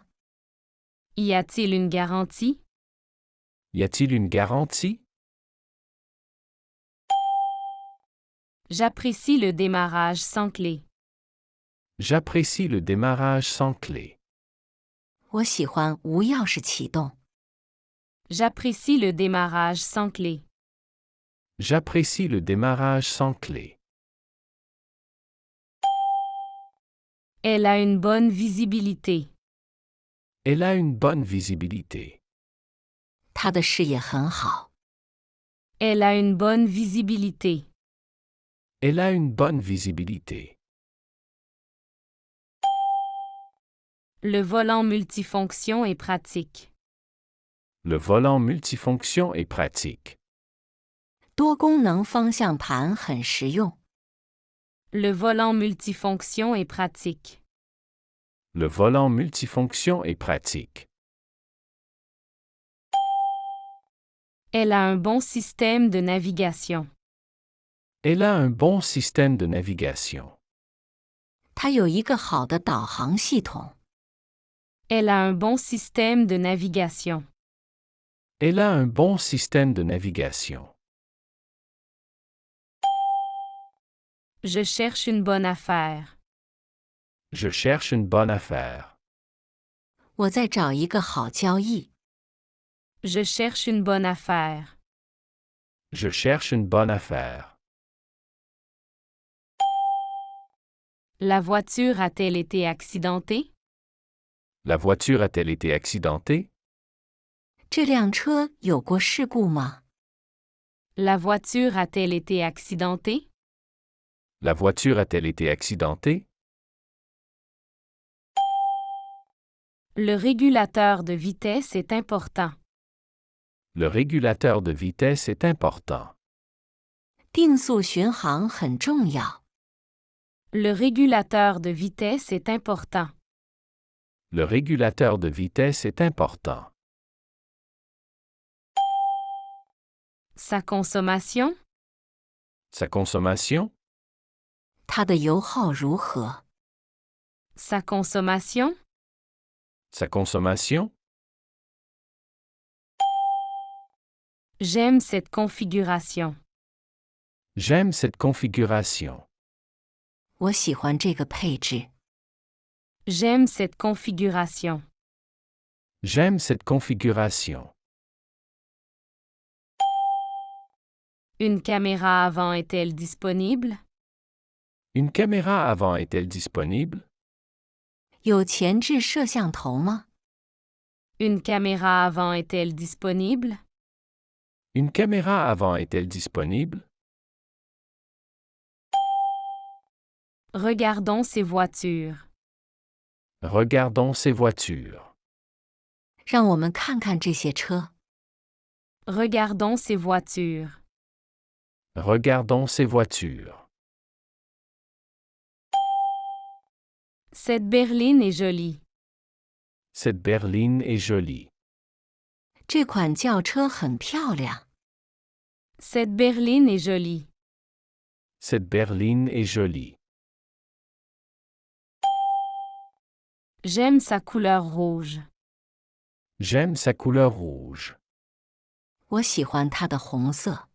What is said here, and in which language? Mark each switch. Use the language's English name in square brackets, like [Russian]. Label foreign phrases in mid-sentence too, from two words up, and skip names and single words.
[French] Y a-t-il une garantie? Y a-t-il une garantie? J'apprécie le démarrage sans clé. J'apprécie le démarrage sans clé. [Chinese] 我喜欢无钥匙启动。 [French] J'apprécie le démarrage sans clé. J'apprécie le démarrage sans clé. Elle a une bonne visibilité. Elle a une bonne visibilité. [Chinese] 它的视野很好。 [French] Elle a une bonne visibilité. Elle a une bonne visibilité. Le volant multifonction est pratique. Le volant multifonction est pratique. [Chinese] 多功能方向盘很实用。 [French] Le volant multifonction est pratique. Le volant multifonction est pratique. Elle a un bon système de navigation. Elle a un bon système de navigation. [Chinese] 它有一个好的导航系统。 [French] Elle a un bon système de navigation. Elle a un bon système de navigation. Je cherche une bonne affaire. Je cherche une bonne affaire. [Chinese] 我在找一个好交易。 [French] Je cherche une bonne affaire. Je cherche une bonne affaire. La voiture a-t-elle été accidentée? La voiture a-t-elle été accidentée? [Chinese] 这辆车有过事故吗？ [French] La voiture a-t-elle été accidentée? La voiture a-t-elle été accidentée? Le régulateur de vitesse est important. Le régulateur de vitesse est important. [Chinese] 定速巡航很重要。 [French] Le régulateur de vitesse est important. Le régulateur de vitesse est important. Sa consommation? Sa consommation? [Chinese] 它的油耗如何？ [French] Sa consommation? Sa consommation? J'aime cette configuration. J'aime cette configuration. [Chinese] 我喜欢这个配置。 [French] J'aime cette configuration. J'aime cette configuration. Une caméra avant est-elle disponible? Une caméra avant est-elle disponible? [Chinese] 有前置摄像头吗？ [French] Une caméra avant est-elle disponible? Une caméra avant est-elle disponible? Regardons ces voitures. Regardons ces voitures. [Chinese] 让我们看看这些车。 [French] Regardons ces voitures. Regardons ces voitures. Cette berline est jolie. Cette berline est jolie. [Chinese] 这款轿车很漂亮。 [French] Cette berline est jolie. Cette berline est jolie. J'aime sa couleur rouge. J'aime sa couleur rouge. [Chinese] 我喜欢它的红色。